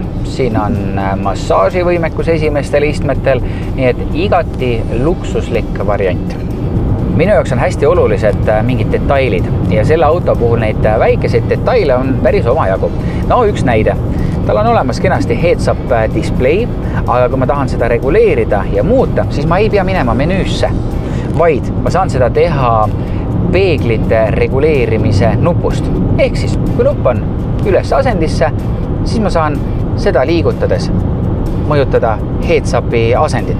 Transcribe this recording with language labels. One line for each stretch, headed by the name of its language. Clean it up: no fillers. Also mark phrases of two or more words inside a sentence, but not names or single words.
Estonian: Siin on massaaživõimekus esimestel istmetel, nii et igati luksuslik variant. Minu jaoks on hästi olulised mingid detailid ja selle auto puhul neid väikeseid detaile on päris omajagu. No üks näide. Tal on olemas kenasti
English: heads-up display,
Estonian: aga kui ma tahan seda reguleerida ja muuta, siis ma ei pea minema menüüsse, vaid ma saan seda teha peeglite reguleerimise nupust. Ehk siis, kui nupp on üles asendisse, siis ma saan seda liigutades mõjutada heads-upi asendit.